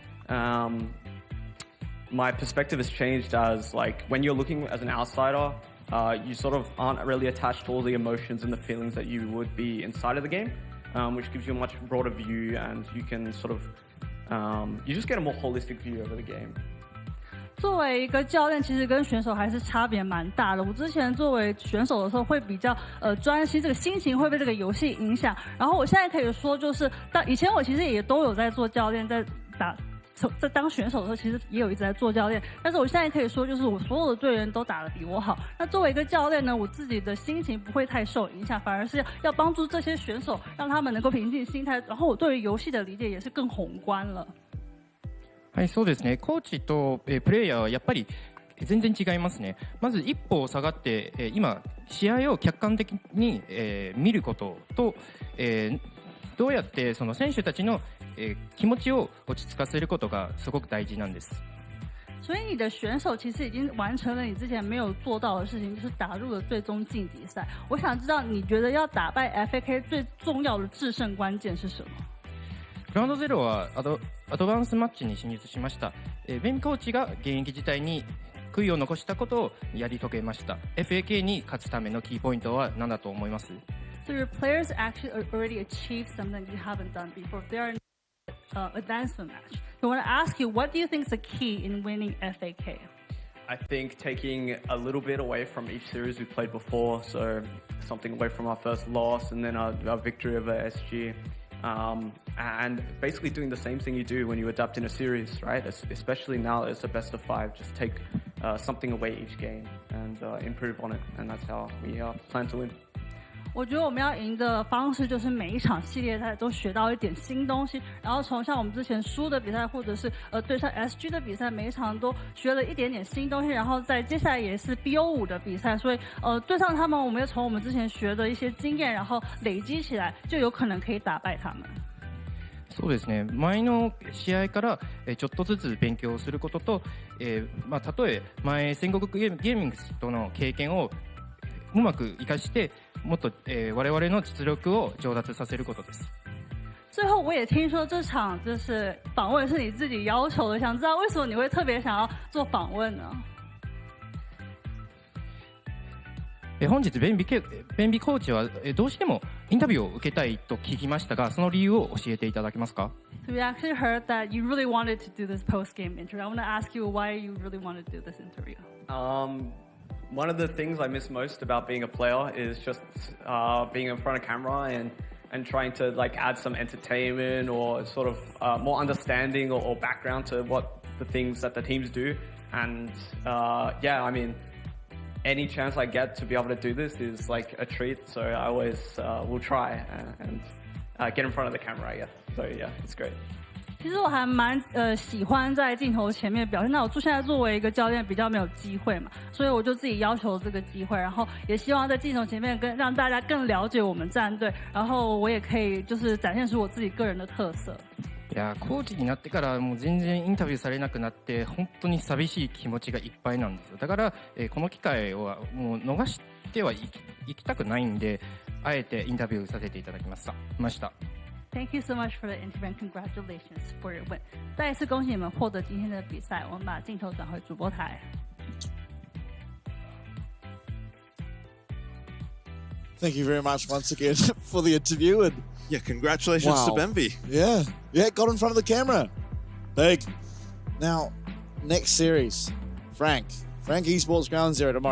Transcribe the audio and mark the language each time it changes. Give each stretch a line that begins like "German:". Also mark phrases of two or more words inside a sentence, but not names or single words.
English: My perspective has changed as like when you're looking as an outsider, you sort of aren't really attached to all the emotions and the feelings that you would be inside of the game, which gives you a much broader view, and you can sort of you just get a more holistic view over the game.
Chinese: 作为一个教练，其实跟选手还是差别蛮大的。我之前作为选手的时候，会比较专心，这个心情会被这个游戏影响。然后我现在可以说，就是以前我其实也都有在做教练，在当选手的时候，其实也有一直在做教练。但是我现在可以说，就是我所有的队员都打得比我好。那作为一个教练呢，我自己的心情不会太受影响，反而是要帮助这些选手，让他们能够平静心态。然后我对于游戏的理解也是更宏观了。
Japanese: はい、そうですね。コーチとプレイヤーはやっぱり全然違いますね。まず一歩下がって今試合を客観的に見ることとどうやってその選手たちの気持ちを落ち着かせることがすごく大事なんです。
Chinese: 所以你的选手其实已经完成了你之前没有做到的事情，就是打入了最终晋级赛。我想知道你觉得要打败 FAK 最重要的制胜关键是什么？
Japanese: グラウンドゼロはアドバンスマッチに進出しました。ベンコーチが現役時代に悔いを残したことをやり遂げました。FAK に勝つためのキーポイントは何だと思います？
English: So your players actually already achieved something you haven't done before. They are in advancement match. So I want to ask you, what do you think is the key in winning FAK? I think taking a little bit away from each series we played before, so something away from our first loss and then our victory over SG. and basically doing the same thing you do when you adapt in a series, right? Especially now it's a best of 5. Just take something away each game and improve on it, and that's how we plan to win.
Chinese: 我觉得我们要赢的方式就是每一场系列赛都学到一点新东西，然后从像我们之前输的比赛，或者是对上 SG 的比赛，每一场都学了一点点新东西，然后在接下来也是 BO5 的比赛，所以对上他们，我们要从我们之前学的一些经验，然后累积起来，就有可能可以打败他们。
Japanese: そうですね、前の試合からちょっとずつ勉強することと、まあ、たとえ前戦国ゲーミングスとの経験をうまく活かしてもっと、我々の実力を上達させることです。
Chinese: 最后我也听说这场就是访问是你自己要求的，想知道为什么你会特别想要做访问呢？
Japanese: 本日ベンビコーチはどうしてもインタビューを受けたいと聞きましたが、その理由を教えていただけますか？
English: So we actually heard that you really wanted to do this post-game interview. I want to ask you why you really wanted to do this interview. One of the things I miss most about being a player is just being in front of camera and trying to like add some entertainment or sort of more understanding or background to what the things that the teams do. And yeah, I mean, any chance I get to be able to do this is like a treat. So I always will try and get in front of the camera, I guess. So yeah, it's great.
Chinese: 其实我还蛮喜欢在镜头前面表现，那我现在作为一个教练比较没有机会嘛，所以我就自己要求这个机会，然后也希望在镜头前面让大家更了解我们战队，然后我也可以就是展现出我自己个人的特色。
Japanese: いやコーチになってからもう全然インタビューされなくなって本当に寂しい気持ちがいっぱいなんですよ。だから、この機会をもう逃してはいきたくないんで、あえてインタビューさせていただきました。
English: Thank you so much for the interview and congratulations for your win.
Chinese: 再一次恭喜你们获得今天的比赛。我们把镜头转回主播台。
English: Thank you very much once again for the interview and yeah, congratulations to Benvi. Yeah, got in front of the camera. Big. Now, next series, Frank Esports Ground Zero tomorrow.